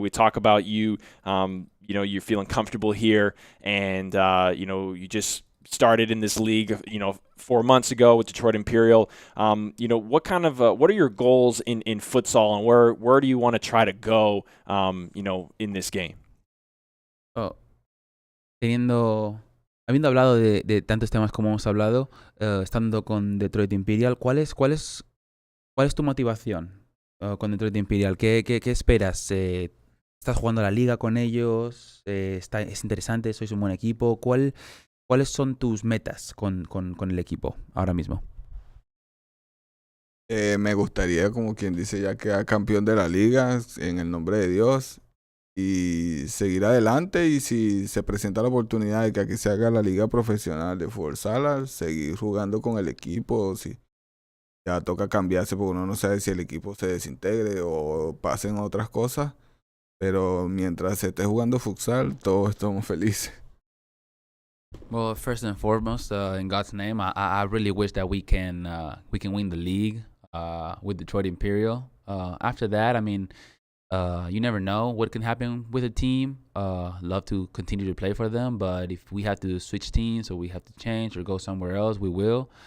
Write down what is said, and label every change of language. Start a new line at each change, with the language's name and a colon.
English: We talk about you, you're feeling comfortable here, and you just started in this league 4 months ago with Detroit Imperial. What are your goals in futsal, and where do you want to try to go in this game?
Spanish: Habiendo hablado de tantos temas como hemos hablado, estando con Detroit Imperial, ¿cuál es tu motivación con Detroit Imperial? ¿Qué esperas? ¿Estás jugando la liga con ellos? ¿Es interesante? ¿Sois un buen equipo? ¿Cuáles son tus metas con el equipo ahora mismo? Me gustaría, como quien dice, ya quedar campeón de la liga en el nombre de Dios y seguir adelante, y si se presenta la oportunidad de que aquí se haga la liga profesional de futsal, seguir jugando con el equipo, o si ya toca cambiarse porque uno no sabe si el equipo se desintegre o pasen otras cosas, pero mientras se esté jugando futsal, todos estamos felices.
English: Well, first and foremost, in God's name, I really wish that we can win the league with Detroit Imperial. After that, you never know what can happen with a team. Love to continue to play for them, but if we have to switch teams or we have to change or go somewhere else, we will.